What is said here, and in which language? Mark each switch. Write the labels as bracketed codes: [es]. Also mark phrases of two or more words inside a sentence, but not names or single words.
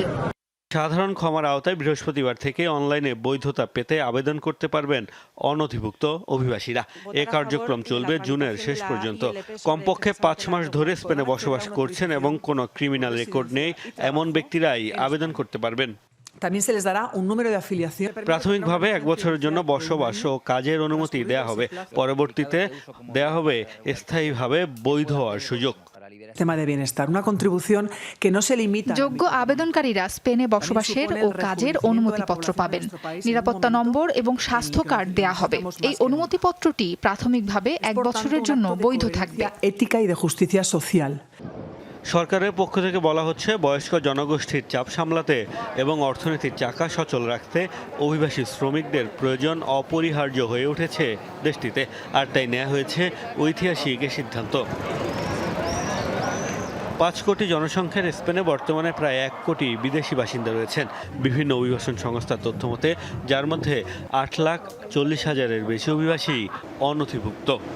[bn] সাধারণ ক্ষমার আওতায় বৃহস্পতিবার থেকে অনলাইনে বৈধতা পেতে আবেদন করতে পারবেন অনধিভুক্ত অভিবাসীরা। এ কার্যক্রম চলবে জুনের শেষ পর্যন্ত। কমপক্ষে 5 মাস ধরে স্পেনে বসবাস করছেন এবং কোনো [en] criminal record [bn] নেই এমন ব্যক্তিরাই আবেদন করতে পারবেন। [es] También se les dará un número de afiliación. [bn] প্রাথমিকভাবে 1 বছরের জন্য বসবাস ও কাজের অনুমতি দেয়া হবে। পরবর্তীতে দেয়া হবে স্থায়ীভাবে বৈধ হওয়ার সুযোগ। [es] Tema de bienestar, una contribución que no se limita. [bn] যোগ্য আবেদনকারীরা স্পেনে বসবাসের ও কাজের অনুমতিপত্র পাবেন। নিরাপত্তা নম্বর এবং স্বাস্থ্য কার্ড দেয়া হবে। এই অনুমতিপত্রটি প্রাথমিকভাবে 1 বছরের জন্য বৈধ থাকবে। [es] Ética y de justicia social. [bn] সরকারের পক্ষ থেকে বলা হচ্ছে, বয়স্ক জনগোষ্ঠীর চাপ সামলাতে এবং অর্থনীতির চাকা সচল রাখতে অভিবাসী শ্রমিকদের প্রয়োজন অপরিহার্য হয়ে উঠেছে দেশটিতে, আর তাই নেওয়া হয়েছে ঐতিহাসিক এ সিদ্ধান্ত। 5 কোটি জনসংখ্যার স্পেনে বর্তমানে প্রায় 1 কোটি বিদেশি বাসিন্দা রয়েছেন বিভিন্ন অভিবাসন সংস্থার তথ্য মতে, যার মধ্যে 8,40,000-এর বেশি অভিবাসী অনথিভুক্ত।